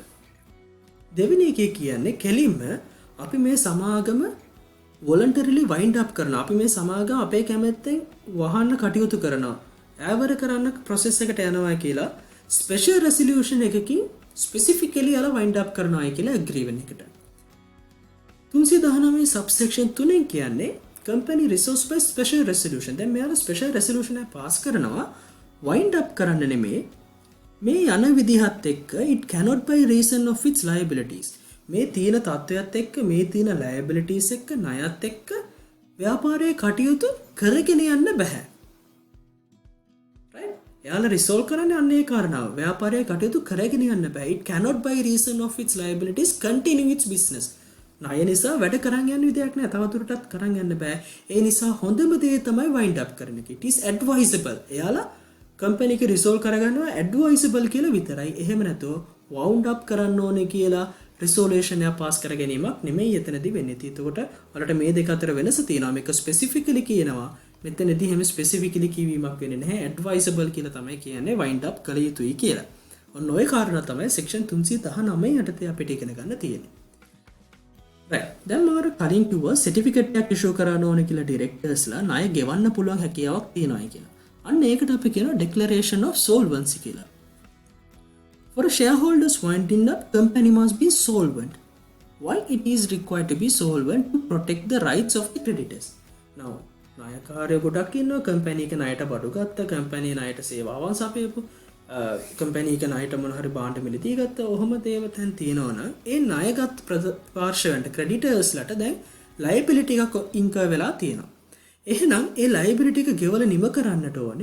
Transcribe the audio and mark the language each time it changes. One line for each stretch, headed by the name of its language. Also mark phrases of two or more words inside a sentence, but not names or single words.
Sinhala: දෙවෙනි එකේ කියන්නේ කෙලින්ම අපි මේ සමාගම
English: voluntarily wind up
Sinhala: කරනවා. අපි මේ සමාගම අපේ කැමැත්තෙන් වහන්න කටයුතු කරනවා. ඈවර කරන්න process එකට යනවා කියලා
English: special resolution
Sinhala: එකකින් specifically අර
English: wind up
Sinhala: කරනවා කියලා agree වෙන එකට.
English: 319 subsection 3 කියන්නේ company resolves by special resolution.
Sinhala: දැන් මෙයාලා
English: special resolution
Sinhala: එක pass කරනවා
English: wind up
Sinhala: කරන්න නෙමෙයි. මේ යන විදිහත් එක්ක
English: it cannot by reason of its liabilities.
Sinhala: මේ තියෙන තත්ත්වයක් එක්ක මේ තියෙන liabilities එක්ක ණයත් එක්ක ව්‍යාපාරයේ කටයුතු කරගෙන යන්න බෑ. right? එයාලා රිසෝල්ව් කරන්නේ අන්න ඒ කාරණාව. ව්‍යාපාරය කටයුතු කරගෙන යන්න බෑ.
English: It cannot by reason of its liabilities continue its business.
Sinhala: ණය නිසා වැඩ කරන් යන්න විදියක් නෑ. තවදුරටත් කරන් යන්න බෑ. ඒ නිසා හොඳම දේ තමයි
English: wind up
Sinhala: කරන එක.
English: It is advisable.
Sinhala: එයාලා කම්පැනි එක රිසෝල්ව් කරගන්නවා advisable කියලා විතරයි. එහෙම නැතුව
English: wound up
Sinhala: කරන්න ඕනේ කියලා resolution එක පාස් කර ගැනීමක් නෙමෙයි එතනදී වෙන්නේ. එතකොට වලට මේ දෙක අතර වෙනස තියෙනවා. මේක specifically කියනවා. මෙතනදී හැම ස්පෙસિෆිකලි කියවීමක් වෙන්නේ නැහැ. ඇඩ්වයිසබල් කියලා තමයි කියන්නේ
English: wind up
Sinhala: කළ යුතුයි කියලා. ඔන්න ඔය කාරණා තමයි section 319 යටතේ අපිට ඉගෙන ගන්න තියෙන්නේ. right. දැන් මම කලින් කිව්වා certificate එකක් issue කරන්න ඕනේ කියලා directorsලා ණය ගෙවන්න පුළුවන් හැකියාවක් තියෙනවා කියලා. අන්න ඒකට අපි කියනවා
English: declaration of solvency
Sinhala: කියලා.
English: For a shareholders winding up, company must be solvent. Why it is required to be solvent? To protect the rights of the creditors.
Sinhala: Now නායකාරය ගොඩක් ඉන්නවා. කම්පැනි එක ණයට බඩු ගත්ත, කම්පැනි ණයට සේවාවන් සපයපු, කම්පැනි එක ණයට මොන හරි භාණ්ඩ මිලදී ගත්ත. ඔහොම දේව තැන් තියෙනවනම් ඒ ණයගත් පාර්ශවයන්ට ක්‍රෙඩිටර්ස්ලට දැන් ලයබිලිටි එකක් ඉන්කර් වෙලා තියෙනවා. එහෙනම් ඒ ලයබිලිටි එක ගෙවල නිම කරන්නට ඕනේ.